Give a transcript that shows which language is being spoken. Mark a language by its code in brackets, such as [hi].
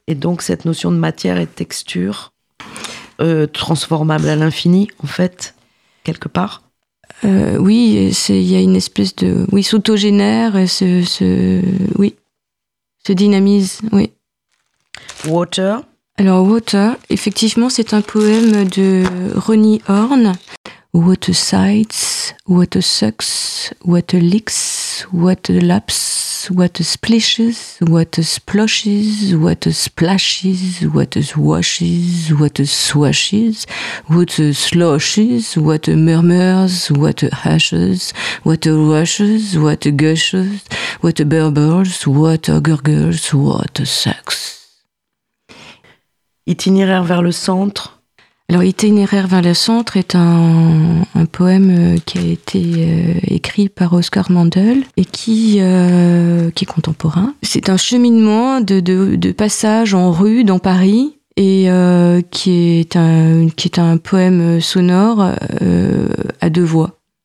[fr] Et donc cette notion de matière et de texture. Transformable à l'infini, en fait, quelque part. Oui, il y a une espèce de... Oui, s'autogénère, se dynamise, oui. [en] Water. [fr] Alors, Water, effectivement, c'est un poème de Ronnie Horne. [en] Water sights, water sucks, water leaks, water laps, water splishes, water splashes, water splashes, water washes, water swashes, water sloshes, water murmurs, water hushes, water rushes, water gushes, water burbles, water gurgles, water sucks. [fr] Itinéraire vers le centre. Alors, Itinéraire vers le centre est un poème qui a été écrit par Oscar Mandel et qui est contemporain. C'est un cheminement de passage en rue dans Paris et qui est un poème sonore à deux voix.